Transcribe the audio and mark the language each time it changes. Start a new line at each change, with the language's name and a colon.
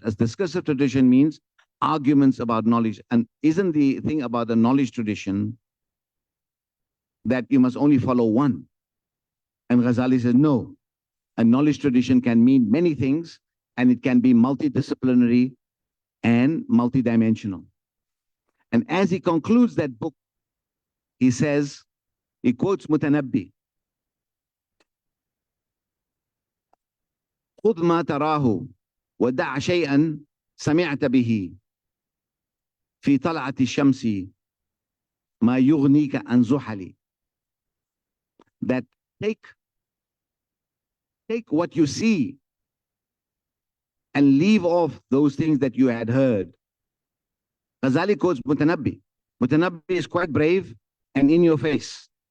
English: A discursive tradition means arguments about knowledge. And isn't the thing about the knowledge tradition that you must only follow one? And Ghazali says, no, a knowledge tradition can mean many things, and it can be multidisciplinary and multidimensional. And as he concludes that book, he says, he quotes Mutanabbi,
Arabic: خذ ما تراه ودع شيئا سمعت به في طلعة الشمس ما يغنيك عن زحل.
English: That take what you see and leave off those things that you had heard. Ghazali quotes Mutanabbi. Mutanabbi is quite brave and in your face.